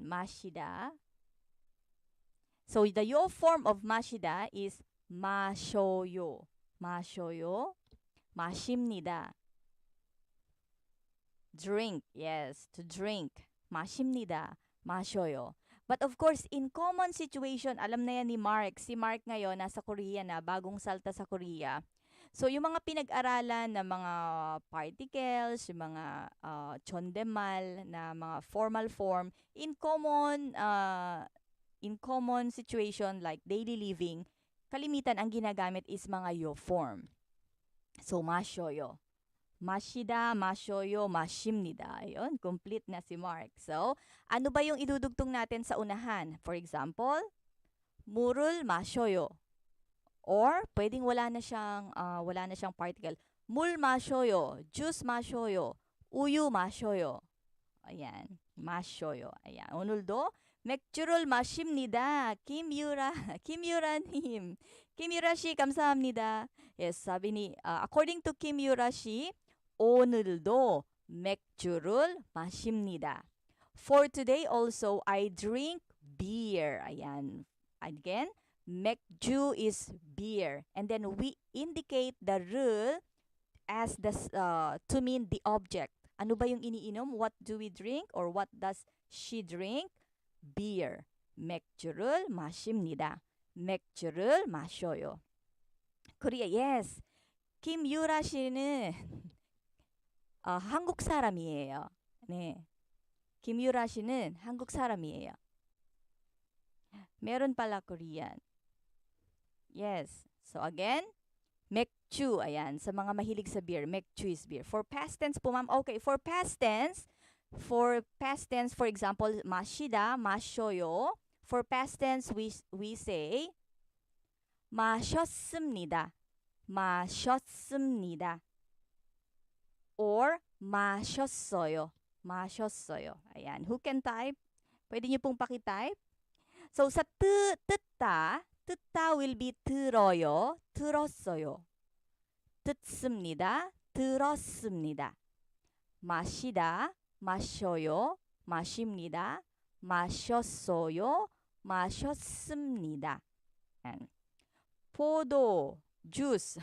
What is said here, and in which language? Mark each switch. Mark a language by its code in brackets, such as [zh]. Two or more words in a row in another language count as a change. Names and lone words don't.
[en] 마시다. So, the yo form of 마시다 is 마셔요. [ko] 마셔요. 마십니다. [en] Drink. Yes, to drink. [ko] 마십니다. 마셔요. [en] But of course, in common situation, [tl] alam na yan ni Mark. Si Mark ngayon, nasa Korea na, bagong salta sa Korea. So, yung mga pinag-aralan na mga particles, yung mga chondemal na mga [en] formal form, in common situation like daily living, [tl] kalimitan ang ginagamit is mga yo form. [en] So, [ko] 마셔요. 마시다, 마셔요, 마십니다. [tl] Ayun, complete na si Mark. So, ano ba yung idudugtong natin sa unahan? [en] For example, [ko] 물을 마셔요. [en] Or, pwedeng wala na siyang particle. [ko] 물 마셔요, juice 마셔요, 우유 마셔요. Ayan, 마셔요. Ayan, 오늘도 맥주를 마십니다. 김유라님. 김유라 씨, 감사합니다. [tl] Yes, sabi ni, [en] according to Kimura 씨, [ko] 오늘도 맥주를 마십니다. [en] For today also, I drink beer. Ayan. Again, 맥주 is beer. And then we indicate the rule as to mean the object. [tl] Ano ba yung iniinom? [en] What do we drink? Or what does she drink? Beer. [ko] 맥주를 마십니다. 맥주를 마셔요. Korea, yes. 김유라 씨는 한국 사람이에요. 네. 김유라 씨는 한국 사람이에요. [tl] Meron pala Korean. Yes. [en] So again, 맥주. [tl] Ayan, sa mga mahilig sa beer, [en] 맥주 is beer. For past tense po, ma'am. Okay, for past tense, for example, [ko] 마시다, 마셔요. [en] For past tense, we say 마셨습니다. [ko] 마셨습니다. Or 마셨어요. 마셨어요. [tl] Ayan. [en] Who can type? [tl] Pwede niyo pong pakitype. [en] So, sa 듣다, 듣다 will be [ko] 들어요, 들었어요. 듣습니다, 들었습니다. 마시다, 마셔요, 마십니다, 마셨어요, 마셨습니다. And 포도 주스.